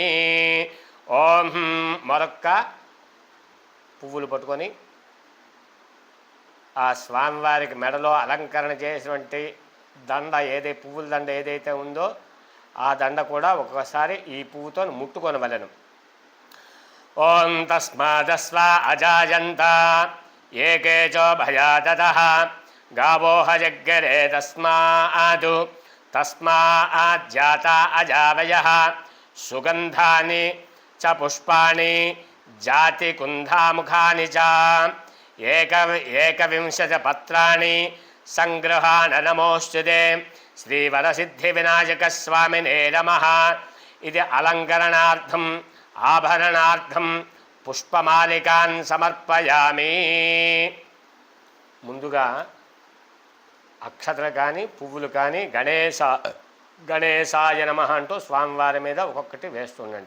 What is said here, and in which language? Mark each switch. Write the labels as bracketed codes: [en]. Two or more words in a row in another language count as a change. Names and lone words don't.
[te] ఓం మరొక్క పువ్వులు పట్టుకొని ఆ స్వామివారికి మెడలో అలంకరణ చేసినటువంటి దండ పువ్వుల దండ ఏదైతే ఉందో ఆ దండ కూడా ఒక్కొక్కసారి ఈ పువ్వుతో ముట్టుకొనవలెను. [sa] ओं तस्मादस्व अजायन्त एकेचो भयादतः गावोह जग्गरे तस्माज्जाता अजावयः सुगन्धानि च पुष्पाणि जातिकुन्धामुखानि च एकविंशतिपत्राणि संगृहाण नमोऽस्तुते श्रीवरसिद्धिविनायकस्वामिने नमः। ఇది अलङ्करणार्थं आभरणार्थं पुष्पमालिकां समर्पयामि. [te] ముందుగా అక్షతలు కానీ పువ్వులు కానీ [sa] गणेशाय नमः [te] అంటూ స్వామివారి మీద ఒక్కొక్కటి వేస్తుండండి.